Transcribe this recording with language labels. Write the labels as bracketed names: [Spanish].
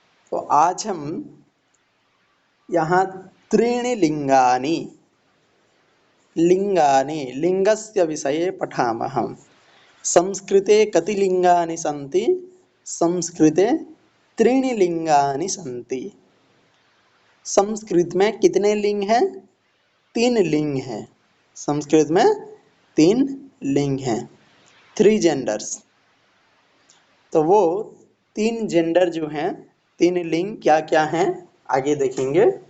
[Sanskrit] तो आज हम यहाँ त्रीणि लिंगानि लिंगस्य विषये पठामः। संस्कृते कति लिंगानि सन्ति? संस्कृते त्रीणि लिंगानि सन्ति। [Hindi] संस्कृत में कितने लिंग हैं? 3 लिंग हैं। संस्कृत में 3 लिंग हैं, 3 जेंडर्स। तो वो 3 जेंडर जो हैं, 3 लिंग क्या क्या हैं आगे देखेंगे।